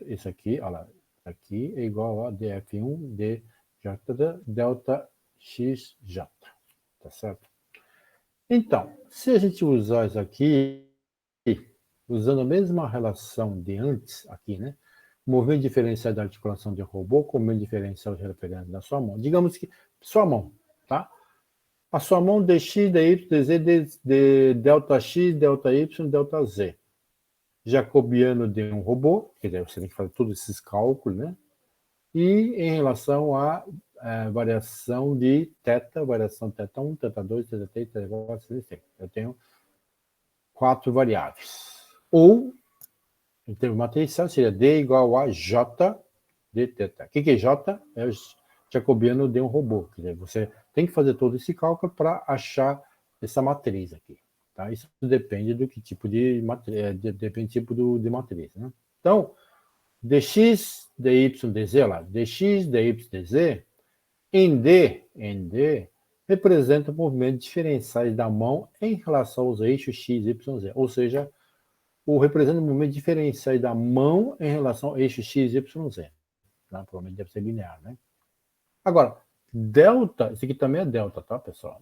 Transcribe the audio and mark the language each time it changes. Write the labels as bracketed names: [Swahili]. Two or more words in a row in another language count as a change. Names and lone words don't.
[Portuguese] Esse aqui, olha lá, aqui é igual a df1 dj delta xj, tá certo? Então, se a gente usar isso aqui, usando a mesma relação de antes, aqui, né? Movimento diferencial da articulação de robô com movimento diferencial de referência da sua mão. Digamos que sua mão, tá? A sua mão dx, dy, dz, de delta x, delta y, delta z. Jacobiano de um robô, quer dizer, você tem que fazer todos esses cálculos, né? E em relação à variação de θ, variação θ1, θ2, θ3, θ4, θ5. Eu tenho 4 variáveis. Ou em termos matriciais, seria D igual a J de θ. O que é J? É o jacobiano de um robô. Quer dizer, você tem que fazer todo esse cálculo para achar essa matriz aqui. Tá? Isso depende do que tipo de matriz, depende do tipo de matriz. Né? Então, dx, dy, dz, lá, dx, dy, dz, em D, representa movimentos diferenciais da mão em relação aos eixos x, y, z. Ou seja, representa movimentos diferenciais da mão em relação ao eixo x, y, z. Tá? Provavelmente deve ser linear, né? Agora, delta, isso aqui também é delta, tá, pessoal?